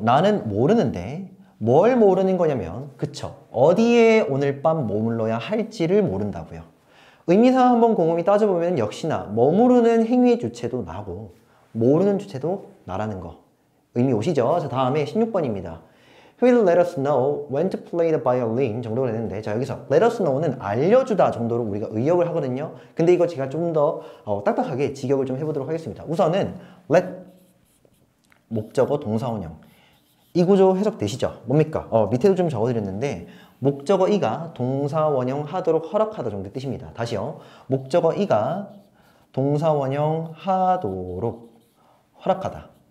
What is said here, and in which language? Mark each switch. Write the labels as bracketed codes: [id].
[ko] 나는 모르는데 뭘 모르는 거냐면 그쵸. 어디에 오늘 밤 머물러야 할지를 모른다고요. 의미상 한번 곰곰이 따져보면 역시나 머무르는 행위의 주체도 나고 모르는 주체도 나라는 거 의미 오시죠? 자, 다음에 16번입니다. [en] He will let us know when to play the violin [ko] 정도로 되는데 자, 여기서 let us know는 알려주다 정도로 우리가 의역을 하거든요. 근데 이거 제가 좀 더 딱딱하게 직역을 좀 해보도록 하겠습니다. 우선은 let 목적어 동사원형 이 구조 해석되시죠? 뭡니까? 밑에도 좀 적어드렸는데 목적어 이가 동사원형 하도록 허락하다 정도 뜻입니다. 다시요. 목적어 이가 동사원형 하도록 허락하다.